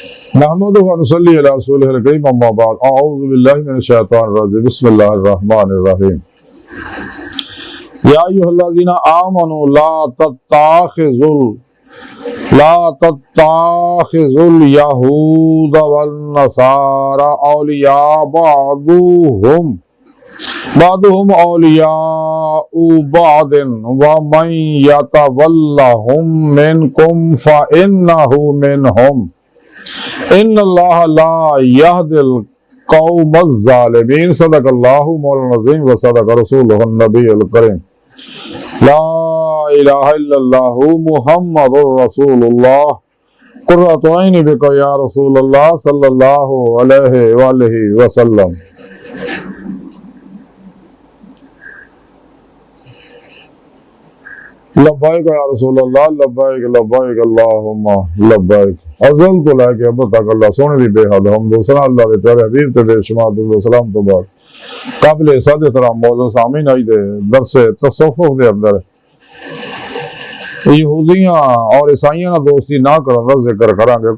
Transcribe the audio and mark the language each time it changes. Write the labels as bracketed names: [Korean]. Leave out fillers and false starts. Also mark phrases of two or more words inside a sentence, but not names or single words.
[Arabic] نحمده ونصلي على رسوله الكريم أما بعد أعوذ بالله من الشيطان الرجيم بسم الله الرحمن الرحيم يا أيها الذين آمنوا لا تتخذوا اليهود والنصارى أولياء بعضهم أولياء بعض ومن يتولهم منكم فإنه منهم إن الله لا يهدي القوم الظالمين. صدق الله مولانا العظيم وصدق رسوله النبي الكريم. لا إله إلا الله محمد رسول الله قرة عيني بك يا رسول الله صلى الله عليه وسلم. لبيك يا رسول الله لبيك لبيك اللهم لبيك. [Punjabi] ਅਜ਼ਲ ਤੋਂ ਲੈਕੇ ਅਬ ਤਕ ਅੱਲਾਹ ਸੋਹਣੇ ਦੀ ਬੇਹੱਦ ਹਮਦ ਸਨਾ ਅੱਲਾਹ ਦੇ ਪਿਆਰੇ ਹਬੀਬ ਤੇ ਬੇਸ਼ੁਮਾਰ ਦਰੂਦ ਸਲਾਮ ਤੋਂ ਬਾਅਦ ਕਾਬਿਲ ਸਾਡੇ ਤਰ੍ਹਾਂ ਮੌਜੂਦ ਸਾਮਈਨ ਆਈ ਦੇ ਦਰਸ ਤਸੱਵੁਫ਼ ਦੇ ਅੰਦਰ ਯਹੂਦੀਆਂ ਔਰ ਈਸਾਈਆਂ ਨਾ ਦੋਸਤੀ ਨਾ ਕਰਨ ਦਾ ਜ਼ਿਕਰ ਕਰਾਂਗੇ।